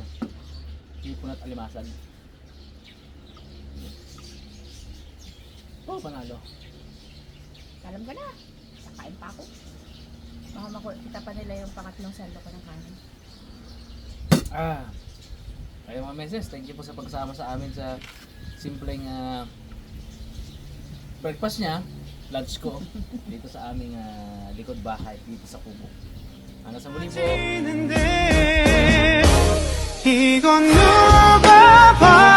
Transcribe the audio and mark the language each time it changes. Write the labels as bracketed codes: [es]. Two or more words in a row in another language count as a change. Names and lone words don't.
[tl] Hipon at alimasag. Oh, panalo. Alam ka na. Kakain pa ako. Baka makita pa nila yung pangatlong salo ko ng kanin. Kaya mga meses, [en] thank you [tl] po sa pagsama sa amin sa simpleng breakfast niya, lunch ko, dito sa aming likod bahay, dito sa Kubo. Hanggang sa muli po. [ko] 이건 누가 봐